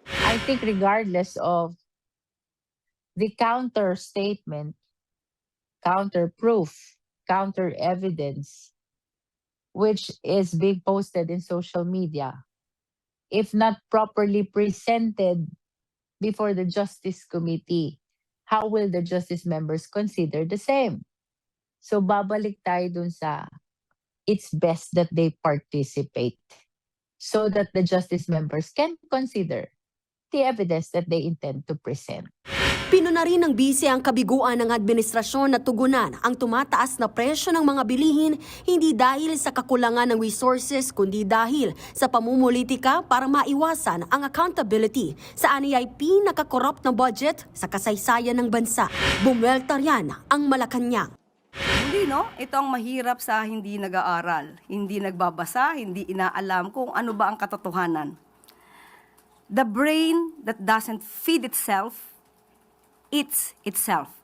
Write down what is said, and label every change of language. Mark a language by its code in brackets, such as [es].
[en] I think regardless of the counter statement, counter proof, counter evidence, which is being posted in social media, if not properly presented before the Justice Committee, how will the Justice members consider the same? [tl] So babalik tayo dun sa [en] it's best that they participate so that the Justice members can consider the evidence that they intend to present. [tl] Pinuna rin ng BISE ang kabiguan ng administrasyon na tugunan ang tumataas na presyo ng mga bilihin hindi dahil sa kakulangan ng resources kundi dahil sa pamumulitika para maiwasan ang accountability sa aniyay pinaka-corrupt na budget sa kasaysayan ng bansa. Bumuelta yan ang Malacanang. Muli, no? Ito ang mahirap sa hindi nag-aaral, hindi nagbabasa, hindi inaalam kung ano ba ang katotohanan. [en] The brain that doesn't feed itself eats itself.